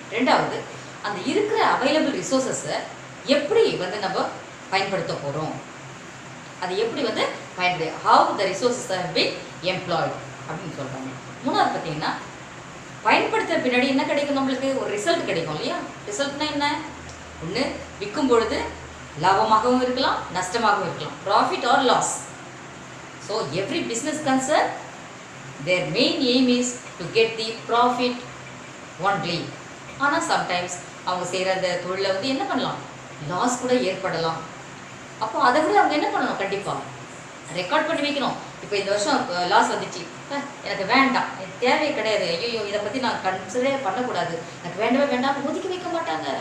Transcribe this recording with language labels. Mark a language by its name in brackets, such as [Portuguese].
[Tamil] ரெண்டாவது, அந்த இருக்கிற அவைலபிள் ரிசோர்ஸஸை எப்படி வந்து நம்ம பயன்படுத்த போகிறோம், அது எப்படி வந்து [English] how the resources are been employed [Tamil] அப்படின்னு சொல்கிறாங்க. மூணாவது பார்த்தீங்கன்னா, பயன்படுத்த பின்னாடி என்ன கிடைக்கும், நம்மளுக்கு ஒரு ரிசல்ட் கிடைக்கும் இல்லையா. ரிசல்ட்னா என்ன? ஒன்று விற்கும் பொழுது லாபமாகவும் இருக்கலாம், நஷ்டமாகவும் இருக்கலாம், [English] Profit or loss. [Tamil] So every business concern [English] their main aim is to get the profit only. [Tamil] ஆனால் சம்டைம்ஸ் அவங்க செய்கிற அந்த தொழிலை வந்து என்ன பண்ணலாம், லாஸ் கூட ஏற்படலாம். அப்போ அதை விட அவங்க என்ன பண்ணணும், கண்டிப்பாக ரெக்கார்ட் பண்ணி வைக்கணும். இப்போ இந்த வருஷம் லாஸ் வந்துச்சு, எனக்கு வேண்டாம், எனக்கு தேவையே கிடையாது, ஐயோ இதை பற்றி நான் கன்சிடரே பண்ணக்கூடாது, எனக்கு வேண்டவே வேண்டாம், ஒதுக்கி வைக்க மாட்டாங்க.